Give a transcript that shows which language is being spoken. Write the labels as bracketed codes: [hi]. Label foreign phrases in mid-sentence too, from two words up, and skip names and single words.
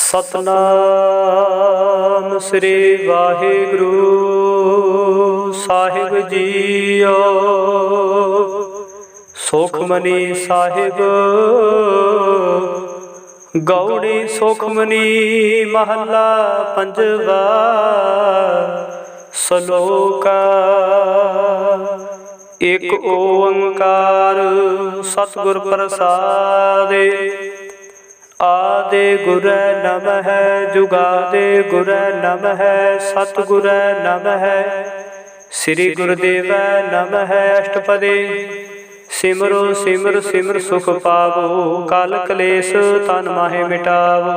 [pa] ਸਤਿਨਾਮ ਸ੍ਰੀ ਵਾਹਿਗੁਰੂ ਸਾਹਿਬ ਜੀਓ। ਸੁਖਮਨੀ ਸਾਹਿਬ ਗਉੜੀ ਸੁਖਮਨੀ ਮਹਲਾ ਪੰਜਵਾ। ਸਲੋਕੁ ਇਕ ਓਅੰਕਾਰ ਸਤਿਗੁਰ ਪ੍ਰਸਾਦਿ। ਆਦਿ ਗੁਰਏ ਨਮਹ ਜੁਗਾਦਿ ਗੁਰਏ ਨਮਹ ਸਤਿਗੁਰਏ ਨਮਹ ਸ੍ਰੀ ਗੁਰਦੇਵਏ ਨਮਹ। ਅਸਟਪਦੀ ਸਿਮਰਉ ਸਿਮਰਿ ਸਿਮਰਿ ਸੁਖੁ ਪਾਵਉ ਕਲਿ ਕਲੇਸ ਤਨ ਮਾਹਿ ਮਿਟਾਵਉ।